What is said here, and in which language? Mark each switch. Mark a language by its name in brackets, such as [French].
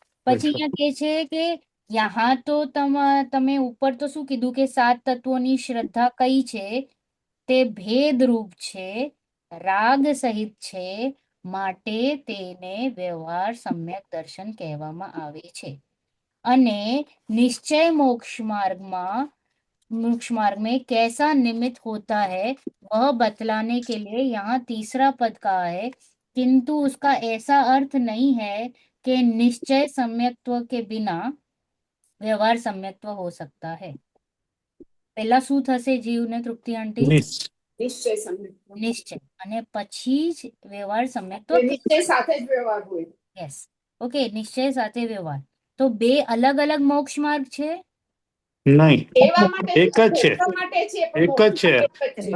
[Gujarati] પછી અહીંયા કહે છે કે યહાં તો તમે ઉપર તો શું કીધું કે 7 તત્વોની શ્રદ્ધા કઈ છે? તે ભેદરૂપ છે, રાગ સહિત છે, માટે તેને વ્યવહાર સમ્યક દર્શન કહેવામાં આવે છે. અને નિશ્ચય [Hindi] मोक्ष मार्ग में कैसा निमित्त होता है वह बतलाने के लिए यहाँ 3रा पद कहा है, किंतु उसका ऐसा अर्थ नहीं है कि निश्चय सम्यक्त्व के बिना व्यवहार सम्यक्त्व हो सकता है. [Gujarati] પહેલા શું થશે જીવને, તૃપ્તિ આંટી? નિશ્ચય સમ્યક. નિશ્ચય, અને પછી જ વ્યવહાર સમ્યક્ત્વ. નિશ્ચય સાથે જ વ્યવહાર હોય. યસ. ઓકે, નિશ્ચય સાથે વ્યવહાર. તો 2 અલગ અલગ મોક્ષ માર્ગ છે? નહીં, કહેવા માટે એક જ છે. કહેવા માટે છે, પણ એક જ છે.